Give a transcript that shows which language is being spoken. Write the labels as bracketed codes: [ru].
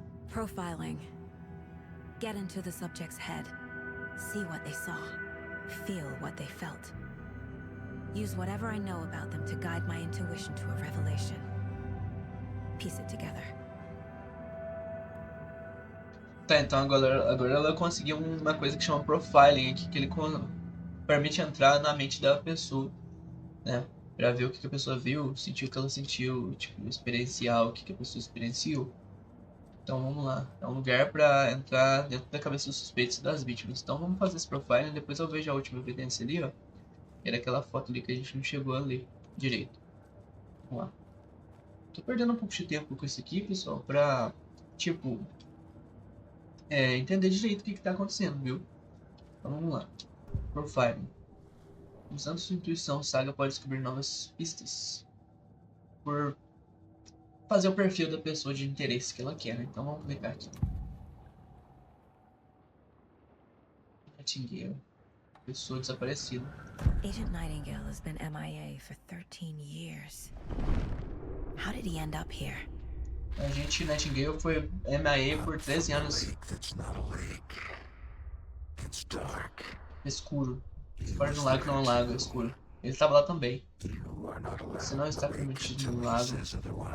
[en] Profiling. Get into the subject's head. See what they saw. Feel what they felt. Use whatever I know about them to guide my intuition to a revelation. Piece it together. [pt] Tá, então agora ela conseguiu uma coisa que chama profiling aqui, que ele permite entrar na mente da pessoa, né? Pra ver o que a pessoa viu, sentir o que ela sentiu, tipo, experienciar o que a pessoa experienciou. Então vamos lá, é um lugar pra entrar dentro da cabeça dos suspeitos e das vítimas. Então vamos fazer esse profiling, depois eu vejo a última evidência ali, ó. Que era aquela foto ali que a gente não chegou a ler direito. Vamos lá. Tô perdendo um pouco de tempo com isso aqui, pessoal, pra, tipo, entender direito o que tá acontecendo, viu? Então vamos lá. Profiling. Usando sua intuição, Saga pode descobrir novas pistas por fazer o perfil da pessoa de interesse que ela quer, né? Então vamos clicar aqui. Nightingale. Pessoa desaparecida. [en] Agent Nightingale has been MIA for 13 years. How did he end up here? [pt] Agente Nightingale foi MIA por 13 anos. [en] That's not a lake. It's dark. [pt] Escuro. Fora do lago não é um lago, é escuro. Ele estava lá também. [en] You are not allowed. [pt] Você não está permitido no lago [en] Says otherwise.